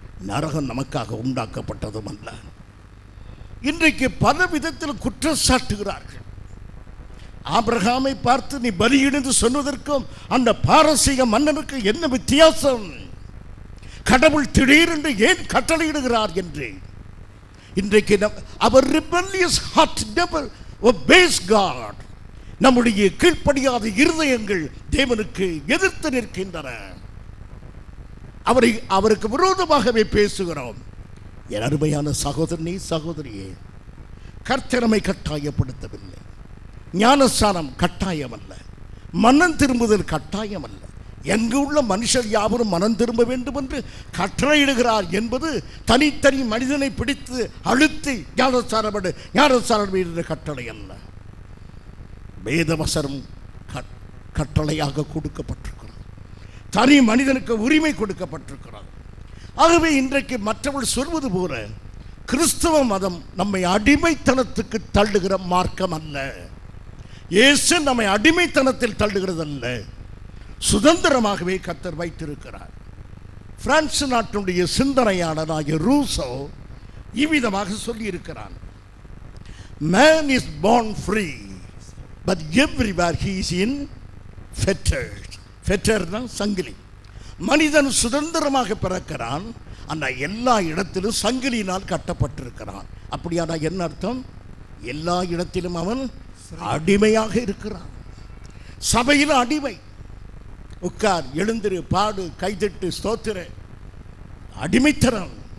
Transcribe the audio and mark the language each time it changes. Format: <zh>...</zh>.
<ta>நரகம் நமக்காக உண்டாக்கப்பட்டதும் அல்ல. இன்றைக்கு பல விதத்தில் குற்றம் சாட்டுகிறார்கள். ஆபிரகாமை பார்த்து நீ பலியிடு சொன்னதற்கும் அந்த பாரசீக மன்னனுக்கு என்ன வித்தியாசம்? கடவுள் திடீரென்று ஏன் கட்டளையிடுகிறார் என்று. இன்றைக்கு அவர்</ta> <en>rebellious heart never obeys God.</en> <ta>நம்முடைய கீழ்ப்படியாத இருதயங்கள் தேவனுக்கு எதிர்த்து நிற்கின்றன. அவருக்கு விரோதமாகவே பேசுகிறோம். என் அருமையான சகோதரனே, சகோதரியே, கர்த்தரமை கட்டாயப்படுத்தவில்லை. ஞானஸ்நானம் கட்டாயம் அல்ல, மனம் திரும்புதல் கட்டாயம் அல்ல. எங்கு உள்ள மனுஷர் யாவரும் மனம் திரும்ப வேண்டும் என்று கட்டளையிடுகிறார் என்பது தனித்தனி மனிதனை பிடித்து அழுத்தி ஞானஸ்நானம் என்ற கட்டளை அல்ல. வேதவசனம் கட்டளையாக கொடுக்கப்பட்டிருக்கிறது. தனி மனிதனுக்கு உரிமை கொடுக்கப்பட்டிருக்கிறது. ஆகவே இன்றைக்கு மற்றவர்கள் சொல்வது போல கிறிஸ்தவ மதம் நம்மை அடிமைத்தனத்துக்கு தள்ளுகிற மார்க்கம் அல்ல. இயேசு நம்மை அடிமைத்தனத்தில் தள்ளுகிறது அல்ல, சுதந்திரமாகவே கர்த்தர் வைத்திருக்கிறார். பிரான்ஸ் நாட்டினுடைய சிந்தனையாளராகிய ரூசோ இவ்விதமாக சொல்லியிருக்கிறான்.</ta> <en>Man is born free, but everywhere he is in fetters.</en> <ta>ஃபெட்டர்னா சங்கிலி. மனிதன் சுதந்திரமாக பிறக்கிறான், ஆனால் எல்லா இடத்திலும் சங்கிலியினால் கட்டப்பட்டிருக்கிறான். அப்படியானா என்ன அர்த்தம்? எல்லா இடத்திலும் அவன் அடிமையாக இருக்கிறான். சபையில் அடிமை. உட்கார், எழுந்திரு, பாடு, கைதட்டு, ஸ்தோத்திர. அடிமைத்தனம்.</ta>